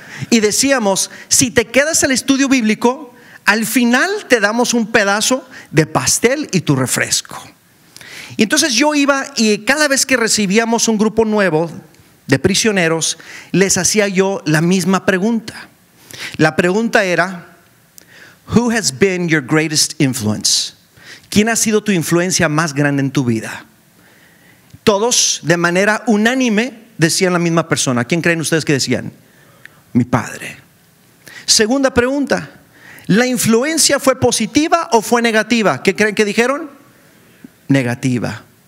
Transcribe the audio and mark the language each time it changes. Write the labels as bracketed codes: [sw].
[es] Y decíamos, si te quedas al estudio bíblico, al final te damos un pedazo de pastel y tu refresco. Y entonces yo iba y cada vez que recibíamos un grupo nuevo de prisioneros, les hacía yo la misma pregunta. La pregunta era, [en] who has been your greatest influence? [es] ¿Quién ha sido tu influencia más grande en tu vida? Todos de manera unánime decían la misma persona. ¿Quién creen ustedes que decían? Mi padre. Segunda pregunta, ¿la influencia fue positiva o fue negativa? ¿Qué creen que dijeron? Negativa.